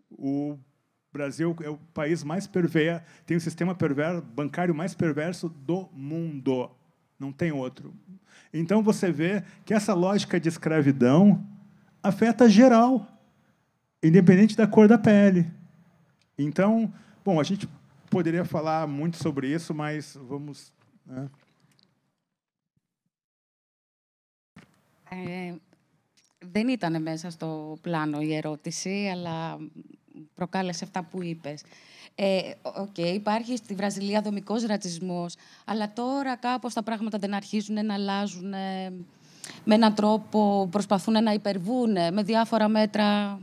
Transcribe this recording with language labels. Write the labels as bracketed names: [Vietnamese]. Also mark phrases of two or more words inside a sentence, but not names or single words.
[Portuguese] O Brasil é o país mais perverso, tem o sistema bancário mais perverso do mundo. Não tem outro. Então, você vê que essa lógica de escravidão afeta geral, independente da cor da pele. Então, bom, a gente poderia falar muito sobre isso, mas vamos... Né? [Greek] Δεν ήταν μέσα στο πλάνο η ερώτηση, αλλά προκάλεσε αυτά που είπες. Υπάρχει στη Βραζιλία δομικός ρατσισμός, αλλά τώρα κάπως τα πράγματα δεν αρχίζουν να αλλάζουν με έναν τρόπο, προσπαθούν να υπερβούν με διάφορα μέτρα.